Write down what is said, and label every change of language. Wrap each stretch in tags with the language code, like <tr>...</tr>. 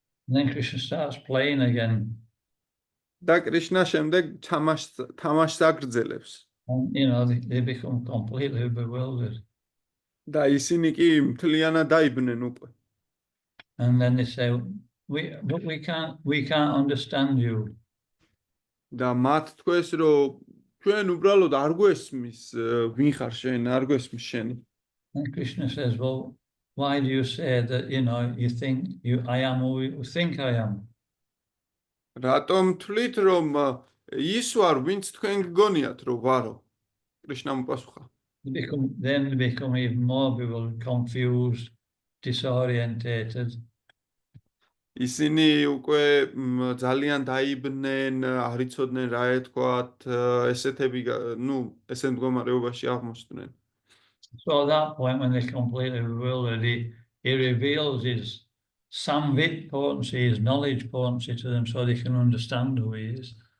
<en>And then Krishna starts playing again.</en> <ka>და კრიშნა შემდეგ თამაშს აგრძელებს.</ka> <en>And, they become completely bewildered.</en> <ka>და ისინი კი მთლიანად დაიბნენ უკვე.</ka> <en>And then they say, but we can't understand you.</en> <ka>და მათ თქვეს, რომ ჩვენ უბრალოდ არ გვესმის ვინ ხარ შენ, არ გვესმის შენი.</ka> <en>And Krishna says, well, why do you say that, you think I am who you think I am?</en> <ka>რატომ თვლით, რომ ის ვარ, ვინც თქვენ გგონიათ, რომ ვარო? კრიშნამ უპასუხა.</ka> <en>Then they become even more bewildered, confused, disorientated.</en> <ka>ისინი უკვე ძალიან დაიბნენ, არ იცოდნენ რა ეთქვათ, ესეთი მდგომარეობაში აღმოჩნდნენ.</ka> <en>So at that point, when they're completely bewildered, he reveals his samvit potency, his knowledge potency to them so they can understand who he is.</en>